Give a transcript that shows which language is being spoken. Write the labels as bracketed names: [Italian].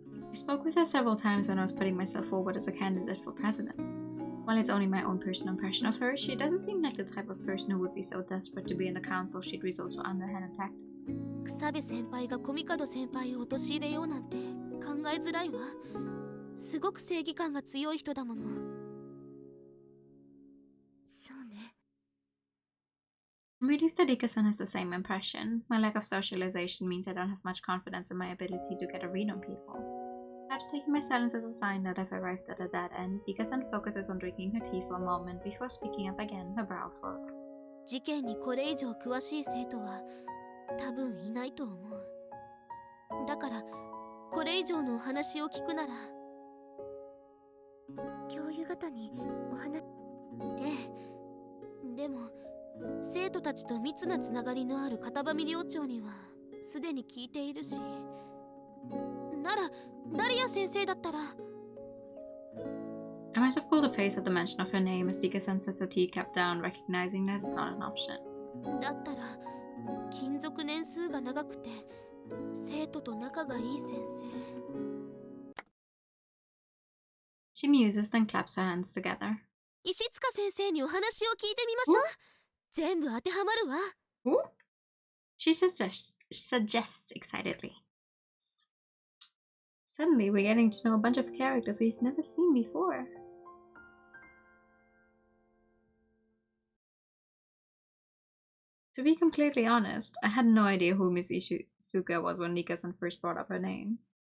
[English] I spoke with her several times when I was putting myself forward as a candidate for president. While it's only my own personal impression of her, she doesn't seem like the type of person who would be so desperate to be in the council she'd resort to underhand tactics. [Japanese] 草部先輩がコミカド先輩を陥れようなんて考えづらいわ。すごく正義感が強い人だもの。そうね。 [English] I'm relieved that Ika-san has the same impression. My lack of socialization means I don't have much confidence in my ability to get a read on people. Perhaps taking my silence as a sign that I've arrived at a dead end, Ika-san focuses on drinking her tea for a moment before speaking up again, her brow furrowed. [Japanese] 事件にこれ以上詳しい生徒は多分いないと思う。だからこれ以上のお話を聞くなら教諭方にお話。ええ。でも生徒たちと密なつながりのある片上寮長にはすでに聞いているし、ならダリア先生だったら。 [English] I must have pulled a face at the mention of her name as Ika-san sets her teacup down, recognizing that it's not an option. [Japanese] だったら勤続年数が長くて生徒と仲がいい先生。 [English] She muses, then claps her hands together. [Japanese] 石塚先生にお話を聞いてみましょう。全部当てはまるわ。 Ooh. [English] She suggests excitedly. Suddenly, we're getting to know a bunch of characters we've never seen before. To be completely honest, I had no idea who Miss Ishizuka was when Nika-san first brought up her name.